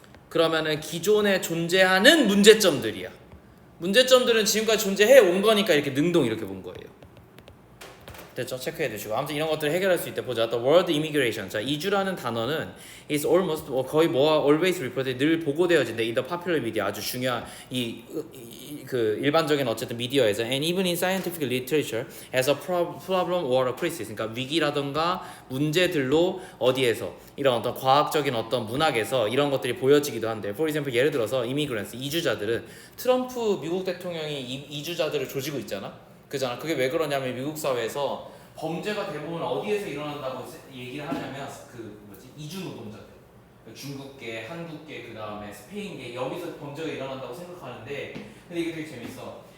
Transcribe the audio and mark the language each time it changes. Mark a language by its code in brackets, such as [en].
[ko] 그러면은 기존에 존재하는 문제점들이야. 문제점들은 지금까지 존재해 온 거니까 이렇게 능동 이렇게 본 거예요. 됐죠? 체크해 두시고. 아무튼 이런 것들을 해결할 수 있대. [en] 보자. The word immigration. [ko] 자, 이주라는 단어는 [en] is almost [ko] 거의 [en] always reported [ko] 늘 보고되어진대. [en] in the popular media [ko] 아주 중요한 그 일반적인 어쨌든 미디어에서 [en] and even in scientific literature as a problem or a crisis. [ko] 그러니까 위기라던가 문제들로 어디에서 이런 어떤 과학적인 어떤 문학에서 이런 것들이 보여지기도 한데. [en] For example [ko] 예를 들어서 immigrants 이주자들은 트럼프 미국 대통령이 이주자들을 조지고 있잖아. 그잖아. 그게 왜 그러냐면 미국 사회에서 범죄가 대부분 어디에서 일어난다고 얘기를 하냐면 이주 노동자들, 중국계, 한국계, 그 다음에 스페인계 여기서 범죄가 일어난다고 생각하는데, 근데 이게 되게 재밌어.